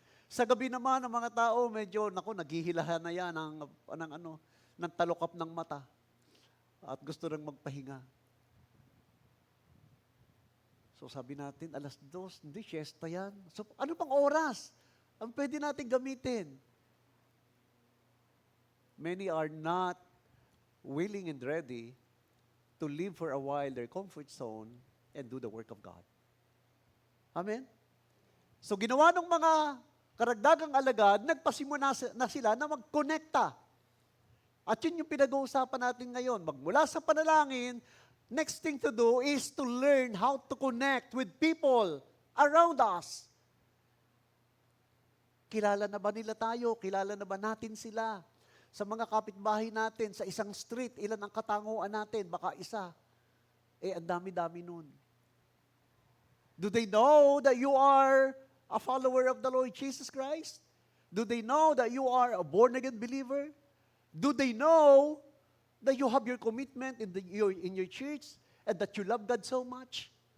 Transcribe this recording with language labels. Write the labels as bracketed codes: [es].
[tl] Sa gabi naman, ang mga tao, medyo, naghihilahan na yan ng talukap ng mata. At gusto nang magpahinga. So sabi natin, 2:00, hindi, siesta yan. So ano pang oras ang pwede natin gamitin? [en] Many are not willing and ready to leave for a while their comfort zone and do the work of God. Amen? [tl] So ginawa ng mga karagdagang alagad, nagpasimula na sila na magkonekta. At yun yung pinag-uusapan natin ngayon. Magmula sa panalangin, [en] next thing to do is to learn how to connect with people around us. [tl] Kilala na ba nila tayo? Kilala na ba natin sila? Sa mga kapitbahay natin, sa isang street, ilan ang katanguan natin? Baka isa. Ang dami-dami nun. [en] Do they know that you are a follower of the Lord Jesus Christ? Do they know that you are a born-again believer? Do they know that you have your commitment in your church and that you love God so much?